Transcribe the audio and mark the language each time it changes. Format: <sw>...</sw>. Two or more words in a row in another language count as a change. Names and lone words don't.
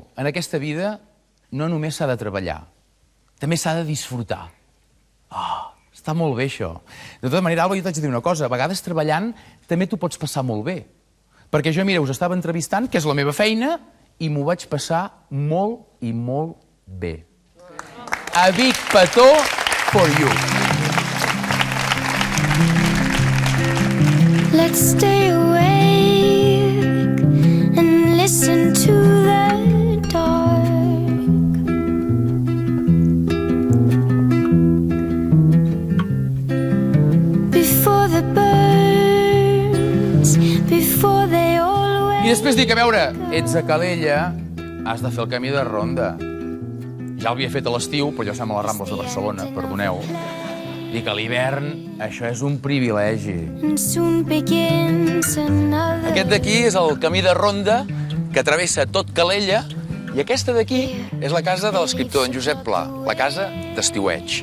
<ca>En aquesta vida no només s'ha de treballar, també s'ha de disfrutar. Ah, està molt bé, això. De tota manera, Alba, jo t'haig de dir una cosa. A vegades, treballant, també t'ho pots passar molt bé. Perquè jo, mira, us estava entrevistant, que és la meva feina, i m'ho vaig passar molt i molt bé.</ca> <en>A big petó for you. Let's stay awake and listen to the dark. Before the birds, before they all</en> <ca>I després dic, a veure, ets a Calella, has de fer el camí de ronda. Ja l'havia fet a l'estiu, però jo som a les Rambles de Barcelona, perdoneu. Dic, a l'hivern, això és un privilegi. Aquest d'aquí és el camí de ronda que travessa tot Calella i aquesta d'aquí és la casa de l'escriptor en Josep Pla, la casa d'Estiueig.</ca>